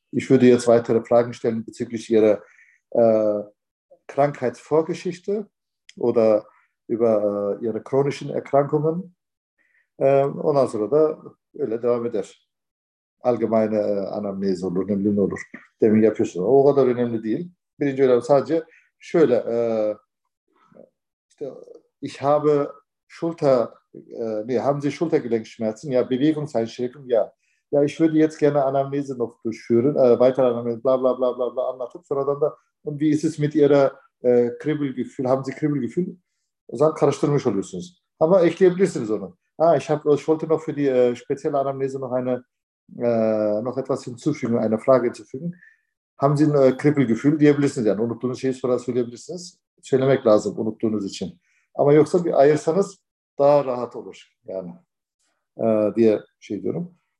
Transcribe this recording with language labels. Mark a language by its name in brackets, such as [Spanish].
[German] Ich würde jetzt weitere Fragen stellen bezüglich ihrer Krankheitsvorgeschichte oder über ihre chronischen Erkrankungen. [Turkish] Ondan sonra da öyle devam eder. Allgemeine Anamnese olur, ne bileyim ne olur. Demin yapıyorsun. O kadar önemli değil. Birinci önemli sadece şöyle işte [German] ich habe Schulter, nee, haben Sie Schultergelenkschmerzen? Ja, Bewegungseinschränkung? Ja. Ja, ich würde jetzt gerne Anamnese noch durchführen, weiter Anamnese, bla bla bla bla bla [Turkish] anlatıp sonradan da, [German] und wie ist es mit Ihrer Kribbelgefühl? Haben Sie Kribbelgefühl? [Turkish] O zaman karıştırmış oluyorsunuz. Ama ekleyebilirsiniz onu. [German] Ich wollte noch für die spezielle Anamnese noch eine noch etwas hinzufügen, eine Frage hinzufügen. Haben Sie ein Kribbelgefühl? [Turkish] Diyebilirsiniz yani. Unuttuğunuz şeyi sonra söyleyebilirsiniz. Söylemek lazım unuttuğunuz için. Ama yoksa bir ayırsanız daha rahat olur yani diye şey diyorum.